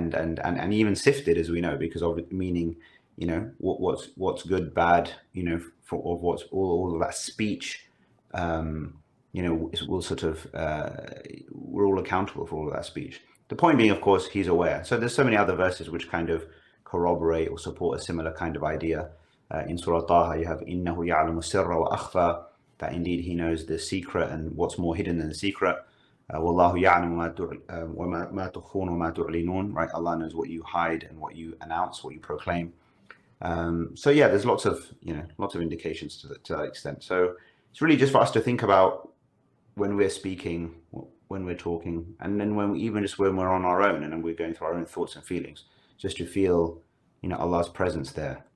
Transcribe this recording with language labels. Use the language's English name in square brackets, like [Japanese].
[English] And even sifted, as we know, because of it, meaning, what's good, bad, of what's all of that speech, will sort of, we're all accountable for all of that speech. The point being, of course, he's aware. So there's so many other verses which kind of corroborate or support a similar kind of idea. In Surah Taha, you have [Arabic] إِنَّهُ يَعْلَمُ السِّرَّ وَأَخْفَى, [English] that indeed he knows the secret and what's more hidden than the secret. [Arabic] وَاللَّهُ يَعْلَمُ مَا تُخْفُونَ وَمَا تُعْلِنُونَ, [English] right? Allah knows what you hide and what you announce, what you proclaim. So yeah, there's lots of indications to that extent. So it's really just for us to think about when we're speaking, when we're talking, and then when we're on our own and then we're going through our own thoughts and feelings, just to feel, Allah's presence there.